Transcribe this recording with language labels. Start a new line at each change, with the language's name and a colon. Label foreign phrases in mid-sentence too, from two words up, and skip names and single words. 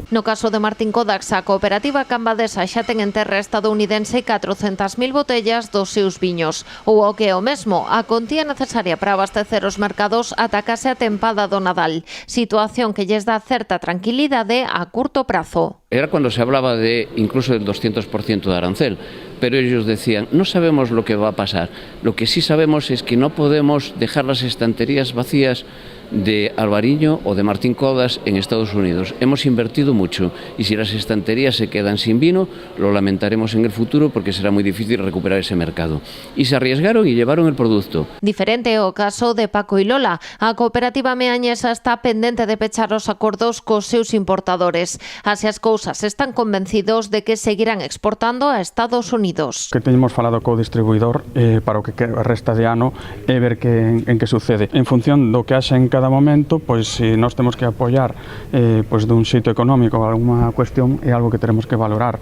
Galician: No caso de Martín Kodax, a cooperativa cambadesa xa ten en terra estadounidense 400.000 botellas dos seus viños, ou o que é o mesmo, a contía necesaria para abastecer os mercados ata case a tempada do Nadal, situación que lles dá certa tranquilidade a curto prazo.
Spanish: Era cuando se hablaba de incluso del 200% de arancel, pero ellos decían, no sabemos lo que va a pasar. Lo que sí sabemos es que no podemos dejar las estanterías vacías de Albariño o de Martín Kodax en Estados Unidos. Hemos invertido mucho y si las estanterías se quedan sin vino, lo lamentaremos en el futuro porque será muy difícil recuperar ese mercado. Y se arriesgaron y llevaron el producto.
Galician: Diferente o caso de Paco y Lola. A cooperativa meañesa está pendente de pechar os acordos cos seus importadores. Así as cousas están convencidos de que seguirán exportando a Estados Unidos. Que teñemos falado co distribuidor para o que resta de ano e ver en que sucede. En función do que haxa en cada momento, pois se nós temos que apoiar pois dun xeito económico alguma cuestión é algo que teremos que valorar.